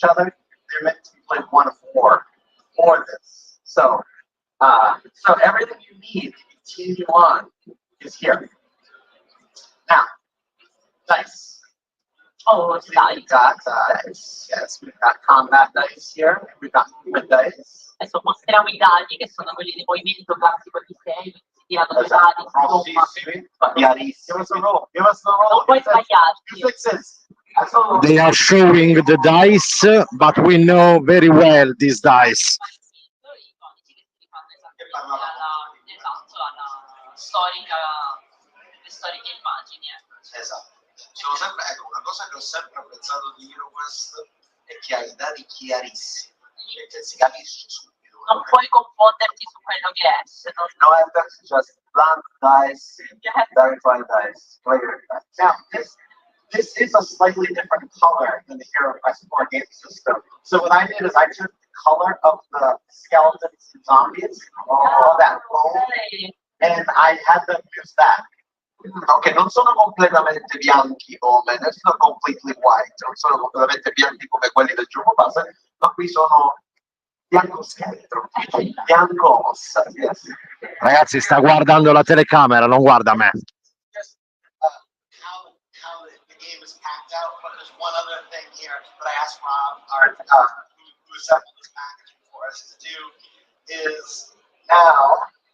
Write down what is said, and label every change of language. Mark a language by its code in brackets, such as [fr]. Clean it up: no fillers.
[en] They're meant to be played one for this. So everything you need to continue on is here. Now, dice. Oh, We've got dice. Yes, we've got combat dice here. We've got movement dice. [it] Adesso mostriamo i dadi, che sono quelli di movimento classico di 6, si tirano due dadi, insomma. Chiarissimo. Non puoi sbagliarti. [en] They are showing the dice, but we know very well these dice. [it] Le storiche immagini. Esatto. Sono sempre, ecco, una cosa che ho sempre apprezzato di HeroQuest è che ha i dati chiarissimi, che si capisce subito. Non puoi confonderti su quello che è, se no. [en] No evidence, just blank dice, verified dice, clear dice. Now, this is a slightly different color than the HeroQuest 4 game system. So what I did is I took the color of the skeletons and zombies, all that foam, and I had them use that. [it] Ok, non sono completamente bianchi come, non sono [en] completely white, [it] non sono completamente bianchi come quelli del gioco base, ma qui sono bianco scheletro, bianco ossa. [en] Yes. [it] Ragazzi, sta guardando la telecamera, non guarda me. [en] Just how the game is packed out, but there's one other thing here that I asked Rob, who assembled this packaging for us to do, is now.